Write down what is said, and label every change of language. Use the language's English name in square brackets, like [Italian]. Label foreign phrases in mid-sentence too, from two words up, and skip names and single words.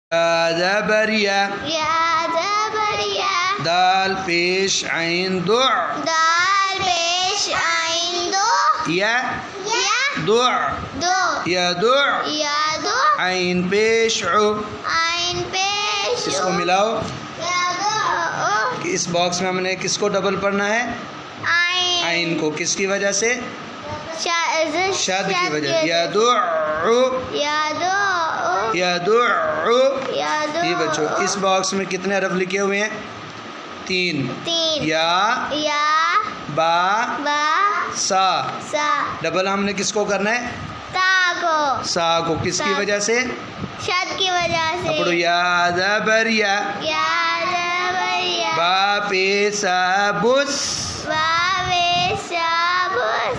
[Urdu] زبریا یا زبریا دال پیش عین دع دال پیش عین دو [Arabic] یا یا دع دو یا دع یا دو [Urdu] عین پیش عو عین پیش اس کو ملاؤ [Arabic] یا دو [Urdu] کہ اس باکس میں ہم نے کس کو ڈبل پڑھنا ہے عین عین کو کس کی وجہ سے شد کی وجہ [Arabic] یا یدعو یا دو یدعو یا دو [Urdu] یہ بچوں اس باکس میں کتنے حرف لکھے ہوئے ہیں 3 تین [Arabic] یا یا با با سا سا [Urdu] ڈبل ہم نے کس کو کرنا ہے تا کو سا کو کس کی وجہ سے شد کی وجہ سے پڑھو یا زبریا یا زبریا با پے سا بس واوے شابس